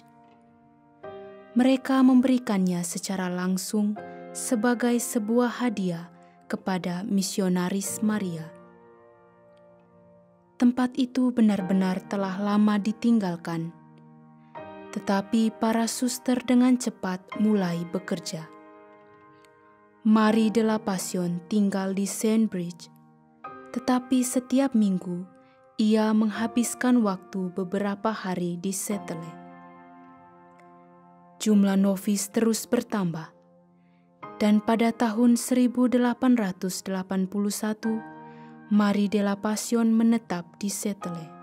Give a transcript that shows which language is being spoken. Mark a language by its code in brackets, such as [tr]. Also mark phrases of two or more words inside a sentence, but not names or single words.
[id] Mereka memberikannya secara langsung sebagai sebuah hadiah kepada misionaris Maria. Tempat itu benar-benar telah lama ditinggalkan, tetapi para suster dengan cepat mulai bekerja. Marie de la Passion tinggal di Saint-Bridge, tetapi setiap minggu ia menghabiskan waktu beberapa hari di Settele. Jumlah novis terus bertambah, dan pada tahun 1881, Marie de la Passion menetap di Settele.